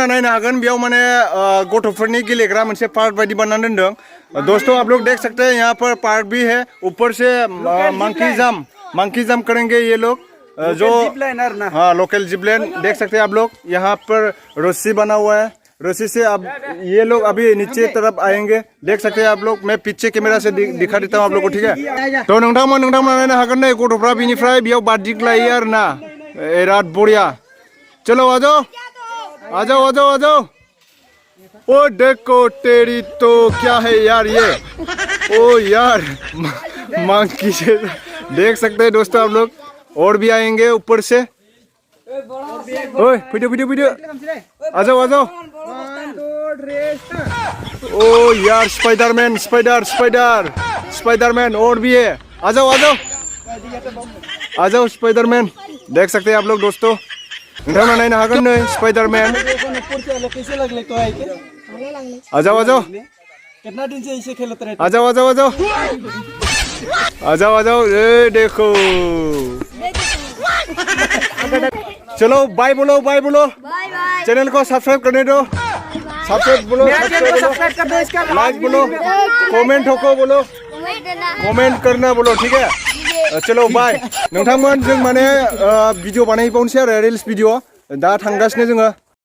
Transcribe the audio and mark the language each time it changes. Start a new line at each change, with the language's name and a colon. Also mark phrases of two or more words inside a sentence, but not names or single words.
Bodo: नायनो हागोन बेयाव माने गथ'फोरनि गेलेग्रा मोनसे पार्क बायदि बानायनानै दोनदों
Hindi: दोस्तों आप लोग देख सकते हैं यहाँ पर पार्क भी है ऊपर से
English: monkey jump
Hindi: करेंगे ये लोग जो हाँ लोकल जिपलाइन देख सकते हैं आप लोग यहाँ पर रस्सी बना हुआ है रस्सी से अब ये लोग अभी नीचे तरफ आएंगे देख सकते हैं आप लोग मैं पीछे कैमरा से दिखा देता हूँ आप लोग को ठीक है तो
Bodo: नोंथांमोना नायनो हागोन नै गथ'फ्रा बिनिफ्राय बेयाव बारदिंलायो आरोना बिराद
Hindi: बढ़िया चलो आ जाओ ओ देखो तेरी तो क्या है यार ये ओ यार मंकी से देख सकते हैं दोस्तों आप लोग और भी आएंगे ऊपर से ओए वीडियो आ जाओ ओ यार स्पाइडरमैन और भी है आ जाओ स्पाइडरमैन देख सकते हैं आप लोग दोस्तों
Bodo: नोंथांमोना नायनो हागोन नै
Hindi: स्पाइडरमैन आ जाओ कितना दिन से इसे खेलते रहते आ जाओ ए देखो चलो बाय बोलो चैनल को सब्सक्राइब करने दो सब्सक्राइब कर दो इसका लाइक बोलो कमेंट बोलो कमेंट करना बोलो ठीक है चलो बाय
Bodo: नोंथांमोन जों माने भिडिअ बानायबावनोसै आरो रिल्स भिडिअ दा थांगासिनो जोङो